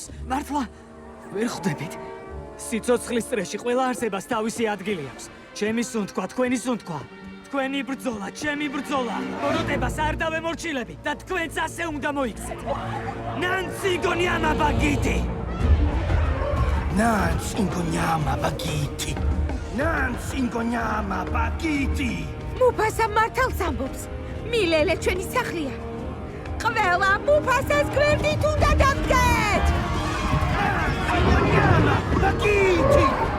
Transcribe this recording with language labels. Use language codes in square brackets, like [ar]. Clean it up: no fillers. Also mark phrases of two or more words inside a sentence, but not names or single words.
[ka] მართლა ვერ ხვდებით? სიცოცხლის წრეში ყველა არსებას თავისი ადგილი აქვს. ჩემი სუნთქვა, თქვენი სუნთქვა. თქვენი ბრძოლა, ჩემი ბრძოლა. ბოროტებას არ დავემორჩილები და თქვენც ასე უნდა მოიქცეთ. [zu] Nants ingonyama bagithi! Nancy ingonyama bagiti. Nancy ingonyama bagiti. [ka] მუფასა მართალს ამბობს. მილელე ჩვენი სახლია. ყველა მუფასას გვერდით უნდა დავდგეთ! [zu] Ingonyama bagiti.